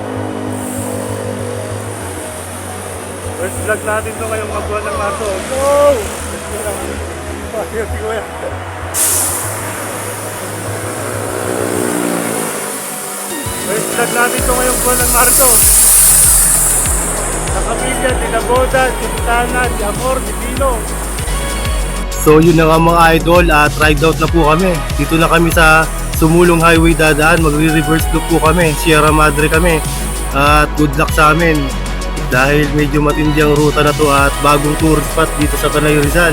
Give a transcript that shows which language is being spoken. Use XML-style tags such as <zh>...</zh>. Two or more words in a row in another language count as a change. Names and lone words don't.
<en>First vlog</en> <tl>natin to ngayong mga buwan ng Marso. Go! Ayun si Kuya.</tl> <en>First vlog</en> <tl>natin to ngayong buwan ng Marso. La Capilla de la Boda, Quintana, de Amor, de Pino. So yun na nga mga idol at</tl> <en>ride out</en> <tl>na po kami. Dito na kami sa Sumulong Highway dadaan. Magre-reverse loop po kami. Sierra Madre kami. At</tl> <en>good luck</en> <tl>sa amin. Dahil medyo matindi ang ruta na to at bagong</tl> <en>tour spot</en> <tl>dito sa Tanay Rizal.</tl>